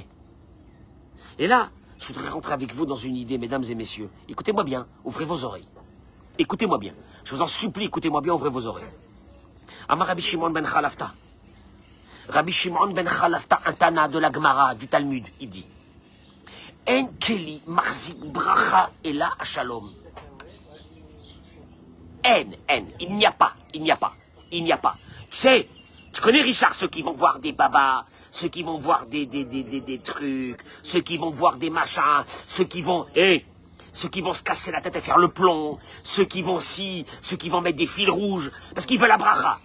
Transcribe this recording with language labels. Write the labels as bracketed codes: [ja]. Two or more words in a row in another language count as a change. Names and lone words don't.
[fr] Et là, je voudrais rentrer avec vous dans une idée, mesdames et messieurs. Écoutez-moi bien, ouvrez vos oreilles. Écoutez-moi bien. Je vous en supplie, écoutez-moi bien, ouvrez vos oreilles. [he] אמר רבי שמעון בן חלפתא. [fr] Rabbi Shimon ben Khalafta, un Tana de la Gemara, du Talmud, il dit [he] אין כלי מחזיק ברכה אלא שלום. [fr] Il n'y a pas. Tu sais, tu connais Richard, ceux qui vont voir des babas, ceux qui vont voir des trucs, ceux qui vont voir des machins, ceux qui vont se casser la tête et faire le plomb, ceux qui vont mettre des fils rouges, parce qu'ils veulent la bracha.